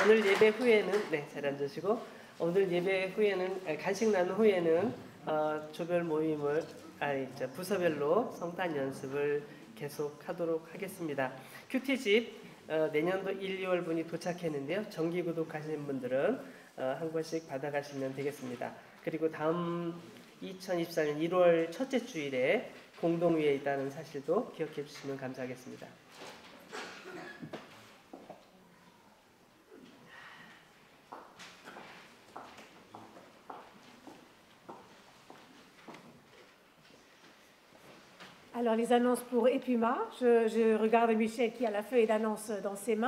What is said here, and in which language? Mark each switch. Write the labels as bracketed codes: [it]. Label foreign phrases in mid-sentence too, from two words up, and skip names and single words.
[ko] 오늘 예배 후에는 자리 앉으시고 오늘 예배 후에는 간식 나눈 후에는 조별 모임을 부서별로 성탄 연습을 계속하도록 하겠습니다. 큐티집 내년도 1, 2월 분이 도착했는데요. 정기 구독하시는 분들은 한 권씩 받아가시면 되겠습니다. 그리고 다음 2024년 1월 첫째 주일에 공동회에 있다는 사실도 기억해 주시면 감사하겠습니다. [fr] Alors les annonces pour Epuma, je regarde Michel qui a la feuille d'annonce dans ses mains.